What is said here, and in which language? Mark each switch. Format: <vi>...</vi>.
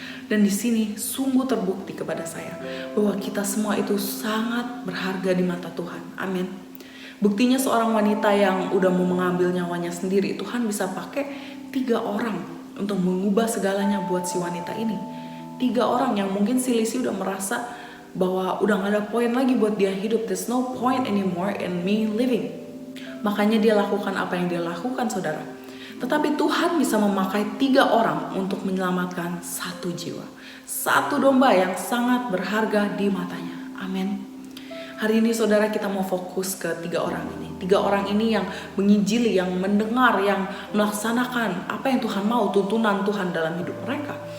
<id>Dan di sini sungguh terbukti kepada saya bahwa kita semua itu sangat berharga di mata Tuhan. Amin. Buktinya seorang wanita yang udah mau mengambil nyawanya sendiri, Tuhan bisa pakai 3 orang untuk mengubah segalanya buat si wanita ini. 3 orang yang mungkin si Lizzie udah merasa bahwa udah gak ada poin lagi buat dia hidup.</id> <en>There's no point anymore in me living.</en> <id>Makanya dia lakukan apa yang dia lakukan, saudara. Tetapi Tuhan bisa memakai 3 orang untuk menyelamatkan 1 jiwa. 1 domba yang sangat berharga di matanya. Amin. Hari ini saudara, kita mau fokus ke 3 orang ini. 3 orang ini yang menginjili, yang mendengar, yang melaksanakan apa yang Tuhan mau, tuntunan Tuhan dalam hidup mereka.</id>